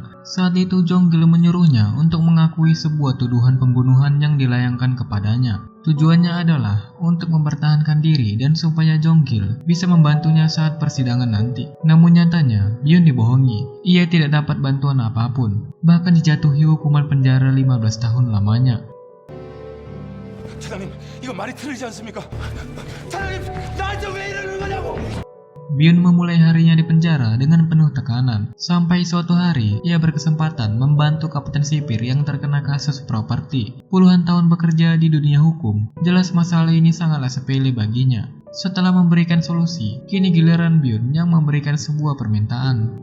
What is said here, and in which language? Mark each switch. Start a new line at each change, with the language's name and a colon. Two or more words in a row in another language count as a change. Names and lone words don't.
Indonesian: Saat itu Jonggil menyuruhnya untuk mengakui sebuah tuduhan pembunuhan yang dilayangkan kepadanya. Tujuannya adalah untuk mempertahankan diri dan supaya Jonggil bisa membantunya saat persidangan nanti. Namun nyatanya, Byun dibohongi. Ia tidak dapat bantuan apapun, bahkan dijatuhi hukuman penjara 15 tahun lamanya.
Korean: 차장님, 이거 말이 틀리지 않습니까? 차장님, 나한테 왜 이러는 거냐고!
Indonesian: Byun memulai harinya di penjara dengan penuh tekanan. Sampai suatu hari, ia berkesempatan membantu kapten sipir yang terkena kasus properti. Puluhan tahun bekerja di dunia hukum, jelas masalah ini sangatlah sepele baginya. Setelah memberikan solusi, kini giliran Byun yang memberikan sebuah permintaan.